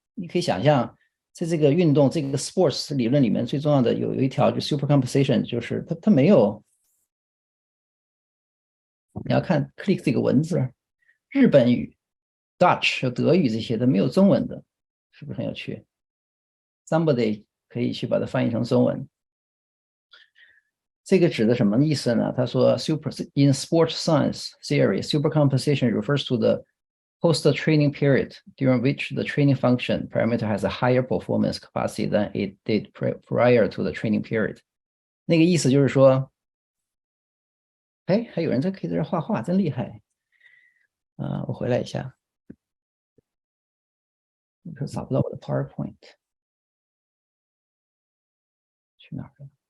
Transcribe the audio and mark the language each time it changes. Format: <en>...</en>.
<zh>你可以想象，在这个运动这个 sports 理论里面，最重要的有一条就 super compensation， 就是它没有。你要看 click 这个文字，日本语、Dutch 德语这些都没有中文的，是不是很有趣 ？</zh> <en>Somebody</en> <zh>可以去把它翻译成中文。这个指的什么意思呢？他说</zh> <en>in sports science theory, supercompensation refers to the post-training period during which the training function parameter has a higher performance capacity than it did prior to the training period。</en> <zh>那个意思就是说，哎，还有人可以在这画画，真厉害。我回来一下，我说找不到我的 PowerPoint， 去哪儿了？</zh>